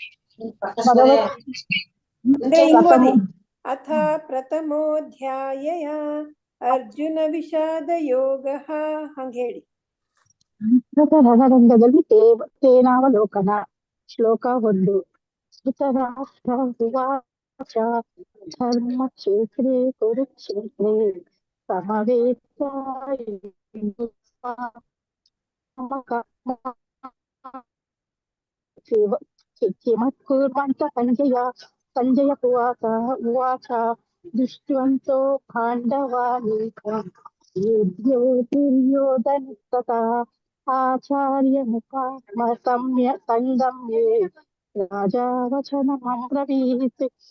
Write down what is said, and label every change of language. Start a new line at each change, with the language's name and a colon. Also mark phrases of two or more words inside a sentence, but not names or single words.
Sanskrit: ಹಿಂಗೋದಿ. ಅಥ ಪ್ರಥಮೋಧ್ಯಾಯ ಅರ್ಜುನ ವಿಷಾದ ಯೋಗ.
Kannada: ಹಂಗ ಹೇಳಿ. ರಣರಂಗದಲ್ಲಿ ತೇನಾವಲೋಕನ. ಶ್ಲೋಕ 1.
Sanskrit: ಧೃತರಾಷ್ಟ್ರ ಉವಾಚ ಧರ್ಮ ಕ್ಷೇತ್ರೇ ಕುರುಕ್ಷೇತ್ರೇ ಕಿಮತ್ಕುರ್ವಂತ ಸಂಜಯ ಉವಾಚ ದೃಷ್ಟ್ವಂತೋ ಪಾಂಡವಾನೇಕಂ ದುರ್ಯೋಧನಸ್ತಥಾ ಆಚಾರ್ಯಮುಖ ಸಂಗಮ್ಯೇ ರಾಜಾ ವಚನಮಬ್ರವೀತ್.